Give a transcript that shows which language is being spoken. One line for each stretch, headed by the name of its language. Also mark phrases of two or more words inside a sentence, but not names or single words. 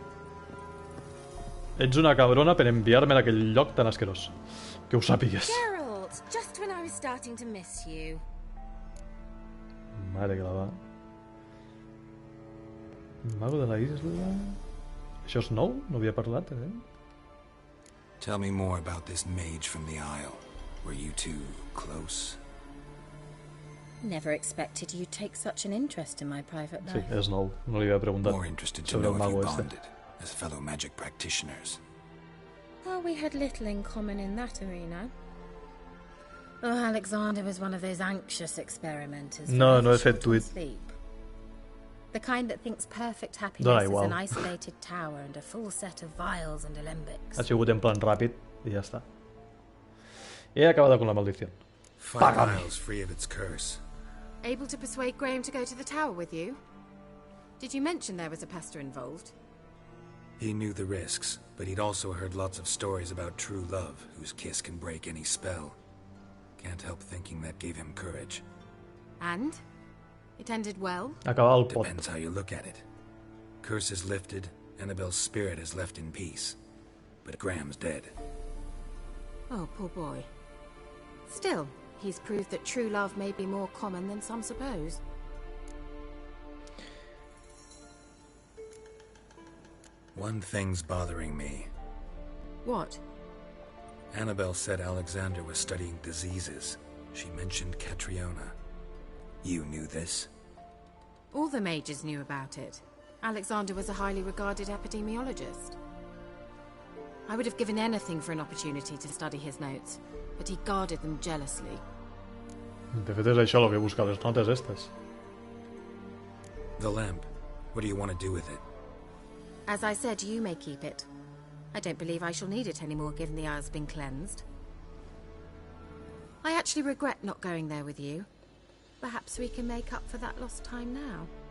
Catalan: Ets una cabrona per enviar-me a aquell lloc tan asquerós. Que ho sàpigues.
English: Geralt, just when I was starting to miss you.
Catalan: Mare que la va.
Spanish: Mago de la isla...
Catalan: Això és nou? No havia parlat, eh?
English: Tell me more about this mage from the Isle. Were you two close? Never expected you'd take such an interest in my private life.
Catalan: Sí, és nou. No li havia preguntat
English: More interested to know if you bonded as fellow magic practitioners. Well, we had little in common in that arena. Oh, Alexander was one of those anxious experimenters.
Catalan: No he fet tuit.
English: The kind that thinks perfect happiness is an isolated tower and a full set of vials and alembics.
Catalan: Ha sigut
Spanish: en plan
Catalan: ràpid i ja està.
Spanish: He acabado con la maldición.
English: 5 miles free of its curse. Able to persuade Graham to go to the tower with you? Did you mention there was a pester involved? He knew the risks, but he'd also heard lots of stories about true love, whose kiss can break any spell. Can't help thinking that gave him courage. And? It ended well?
Spanish: Acabado el pot.
English: Depends how you look at it. Curse is lifted, Annabelle's spirit is left in peace. But Graham's dead. Oh, poor boy. Still, he's proved that true love may be more common than some suppose. One thing's bothering me. What? Annabelle said Alexander was studying diseases. She mentioned Catriona. You knew this? All the mages knew about it. Alexander was a highly regarded epidemiologist. I would have given anything for an opportunity to study his notes, but he guarded them jealously.
Catalan: De fet és això el que busca les notes estes.
English: The lamp. What do you want to do with it? As I said, you may keep it. I don't believe I shall need it anymore, given the Isle's been cleansed. I actually regret not going there with you. Perhaps we can make up for that lost time now.